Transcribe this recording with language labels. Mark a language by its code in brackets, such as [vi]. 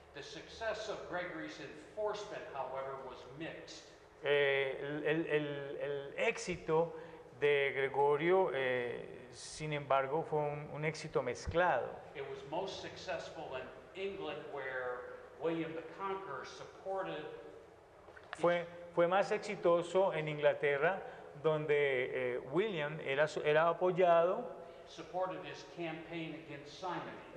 [en] The success of Gregory's enforcement, however, was mixed. [es] El éxito de Gregorio, sin embargo, fue un éxito mezclado. [en] It was most successful in England, where William the Conqueror supported [es] Fue más exitoso en Inglaterra, donde William era apoyado [en] supported his campaign against simony.